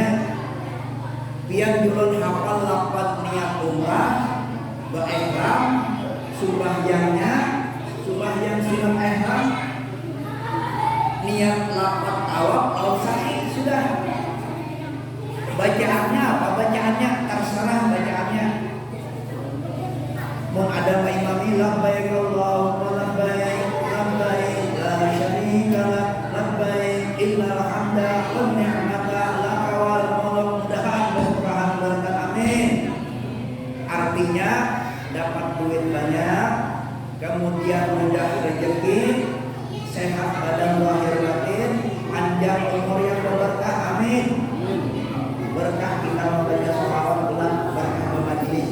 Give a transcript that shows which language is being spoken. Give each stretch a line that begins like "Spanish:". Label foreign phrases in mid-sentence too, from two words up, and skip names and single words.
Banjar: Biar julun hafal 8 niat umrah, beihram, sembahyangnya, sembahyang sunat ihram, niat 8 tawaf, sa'i sudah.
Indonesian: Bacaannya apa? Bacaannya terserah bacaannya.
Banjar: Mun ada imami
Arabic: لبيك اللهم لبيك لبيك لا شريك لك لبيك إن الحمد والنعمة لك والملك
Indonesian: mudahan berkah amin. Artinya dapat duit banyak, kemudian mudah rezeki, sehat badan lahir batin, panjang umur yang berkah amin. Berkah kita membaca sholawat bulan, berkah bermajelis.